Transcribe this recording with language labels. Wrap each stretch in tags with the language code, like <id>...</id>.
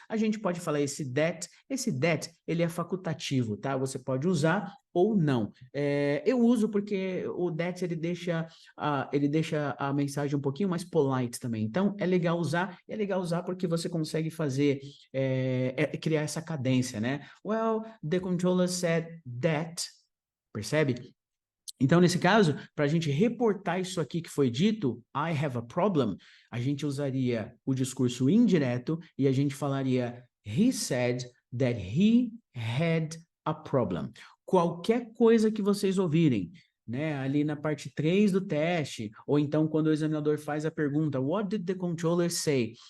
<pt>A gente pode falar esse that, ele é facultativo, tá? Você pode usar ou não. Eu uso porque o that, ele deixa a mensagem um pouquinho mais polite também. Então, é legal usar porque você consegue fazer, criar essa cadência, né?</pt> <en>Well, the controller said that, percebe?</en> <pt>Então, nesse caso, para a gente reportar isso aqui que foi dito,</pt> <en>I have a problem,</en> <pt>a gente usaria o discurso indireto e a gente falaria,</pt> <en>he said that he had a problem.</en> <pt>Qualquer coisa que vocês ouvirem, né, ali na parte 3 do teste, ou então quando o examinador faz a pergunta,</pt> <en>what did the controller say?</en>